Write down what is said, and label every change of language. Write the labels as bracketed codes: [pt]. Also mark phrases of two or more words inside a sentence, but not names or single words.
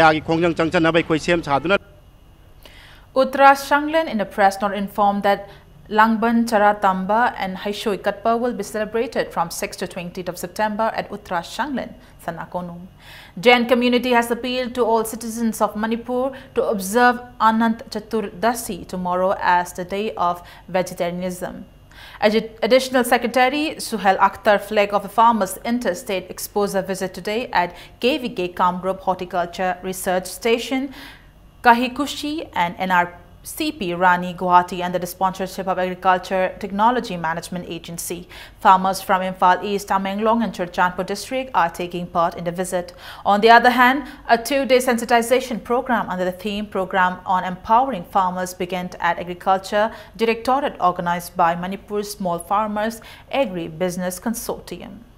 [en] Shanglen in the press not informed that Langban Charatamba and Haishoi Katpa will be celebrated from 6th to 20th of September at Uttara Shanglen, Sanakonum. Jain community has appealed to all citizens of Manipur to observe Anant Chaturdasi tomorrow as the day of vegetarianism. Additional Secretary Suhail Akhtar flag of the Farmers Interstate Exposure visit today at KVK Kamrup Horticulture Research Station, Kahikushi and NRCP Rani Guwahati under the sponsorship of Agriculture Technology Management Agency. Farmers from Imphal East, Tamenglong and Churchandpur district are taking part in the visit. On the other hand, a 2-day sensitization program under the theme Program on Empowering Farmers began at Agriculture Directorate organized by Manipur Small Farmers Agri-Business Consortium.